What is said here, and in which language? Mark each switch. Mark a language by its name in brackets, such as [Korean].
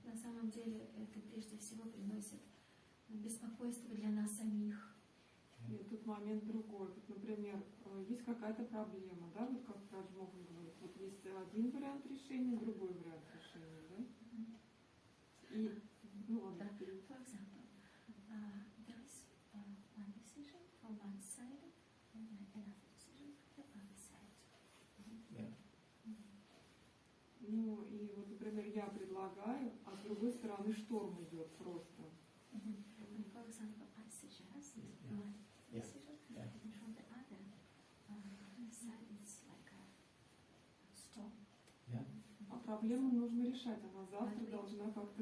[Russian] на самом деле это прежде всего приносит беспокойство для нас самих. И тут момент другой. Вот, например, есть какая-то проблема, да, вот как Брадж говорит, вот есть один вариант решения, другой вариант решения, да? И, ну ладно, [English] For example, there is one decision for one side and another decision for the other side. [Russian] ну и вот, например, я предлагаю, а с другой стороны шторм идет просто. [English] For example, I suggest one decision and from the other side it's like a storm. [Russian] А проблему нужно решать, она завтра должна как-то